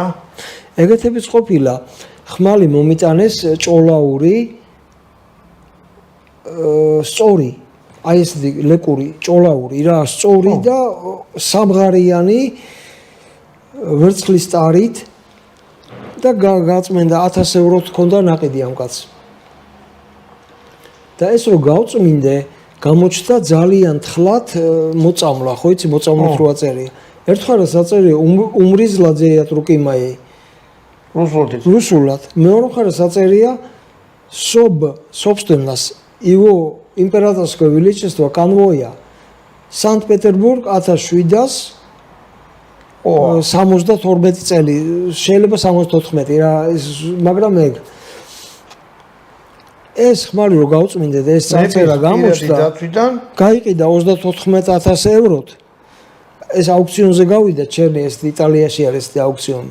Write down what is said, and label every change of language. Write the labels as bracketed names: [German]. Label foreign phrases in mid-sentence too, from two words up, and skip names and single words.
[Georgian] ეგეთებიც ყოფილა ხმალი მომიტანეს ჭოლაური სწორი აი ეს ლეკური ჭოლაური რა სწორი და სამღარიანი ვერცხლის ტარით და გაწმენდა 1000 ევროთ ჰქონდა ნაყიდი ამ კაცს. და ეს რო გავწმინდე, გამოჩნდა ძალიან თხლად მოწამლა, ხო იცი, მოწამლით რო აწერია. ერთხელ აწერია უმრიზლაძეა ტრუკი მაი. რუსულად. მეორე მხარეს აწერია [Russian] собственность его императорского величества конвоя Санкт-Петербург [Georgian] 1772 წელი, შეიძლება 74 რა, მაგრამ ეს ხმალი რო გავწმინდე და ეს წარწერა გამოჩნდა, გაიყიდა 34,000 ევროთ. ეს აუქციონზე გავიდა, ჩემი ეს იტალიაში არის აუქციონი.